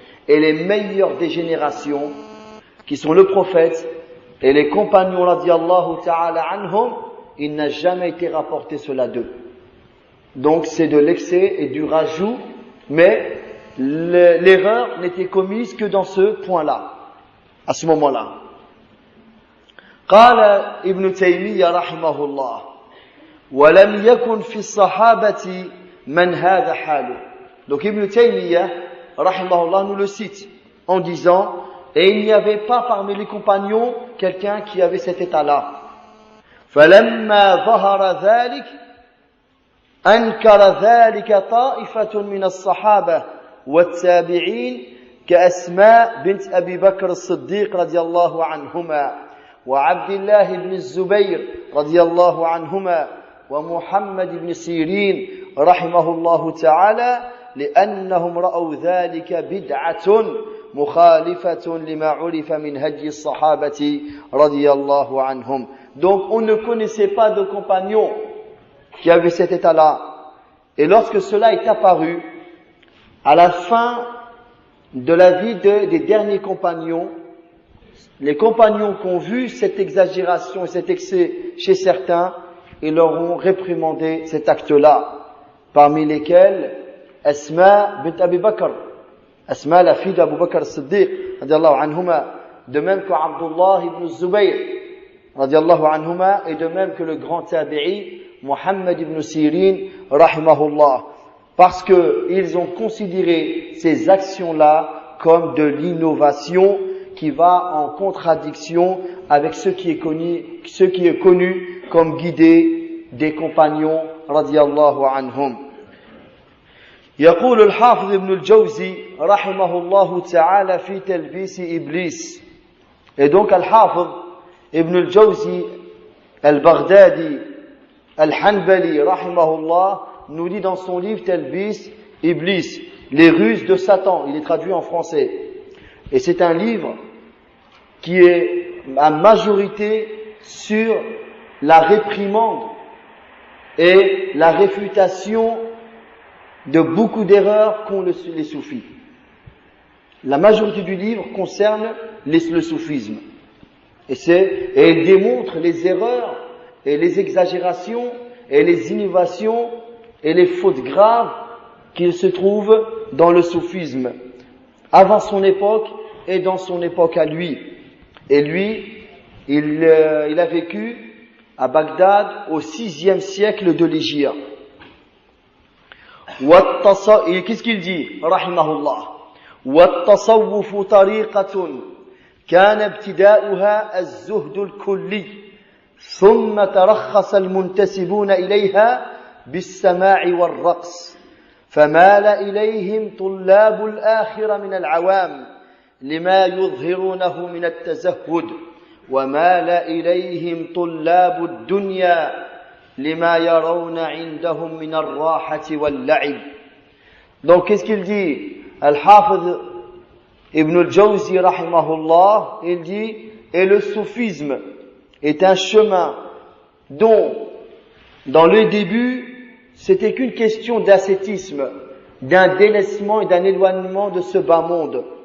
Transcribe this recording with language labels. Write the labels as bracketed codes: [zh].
[fr] et les meilleurs des générations, qui sont le prophète et les compagnons radiyallahu ta'ala anhum, il n'a jamais été rapporté cela d'eux. Donc c'est de l'excès et du rajout, mais l'erreur n'était commise que dans ce point-là, à ce moment-là. [ar] قال ابن تيمية رحمه الله ولم يكن في الصحابة من هذا حاله. [fr] Donc Ibn Taymiyyah rahimahullah nous le cite en disant, et il n'y avait pas parmi les compagnons quelqu'un qui avait cet état-là. [ar] فلما ظهر ذلك أنكر ذلك طائفة من الصحابة والتابعين كأسماء بنت أبي بكر الصديق رضي الله عنهما وعبد الله بن الزبير رضي الله عنهما ومحمد بن سيرين رحمه الله تعالى لأنهم رأوا ذلك بدعة مخالفة لما عرف من هدي الصحابة رضي الله عنهم. [fr] Donc on ne connaissait pas de compagnons qui avaient cet état-là. Et lorsque cela est apparu, à la fin de la vie des derniers compagnons, les compagnons qui ont vu cette exagération et cet excès chez certains, ils leur ont réprimandé cet acte-là, parmi lesquels Asma bint Abi Bakr, Asma la fille d'Abu Bakr as-Siddiq, radiallahu anhuma, de même que Abdullah ibn Zubayr, radiallahu anhuma, et de même que le grand tabi'i, Muhammad ibn Sirin, rahimahullah, parce qu'ils ont considéré ces actions-là comme de l'innovation qui va en contradiction avec ce qui est connu comme guidé des compagnons radiyallahu anhum. [ar] يقول الحافظ ابن الجوزي رحمه الله تعالى في تلبيس إبليس. [fr] Et donc Al-Hafidh Ibn al-Jawzi al-Baghdadi al-Hanbali rahimahullah nous dit dans son livre Talbis Iblis, les ruses de Satan, il est traduit en français. Et c'est un livre qui est à majorité sur la réprimande et la réfutation de beaucoup d'erreurs qu'ont les soufis. La majorité du livre concerne le soufisme. Et il démontre les erreurs et les exagérations et les innovations et les fautes graves qu'il se trouve dans le soufisme, avant son époque et dans son époque à lui. Et lui, il a vécu à Bagdad au 6e siècle de l'Hégire. Et qu'est-ce qu'il dit, rahimahullah? [ar] والتصوف طريقة كان ابتداؤها الزهد الكلي ثم ترخص المنتسبون إليها بالسماع والرقص فمال إليهم طلاب الآخرة من العوام لما يظهرونه من التزهد ومال إليهم طلاب الدنيا لما يرون عندهم من الراحة واللعب. [fr] Donc qu'est-ce qu'il dit? Al-Hafidh Ibn al-Jawzi rahimahullah, il dit, et le soufisme est un chemin dont, dans le début, c'était qu'une question d'ascétisme, d'un délaissement et d'un éloignement de ce bas monde.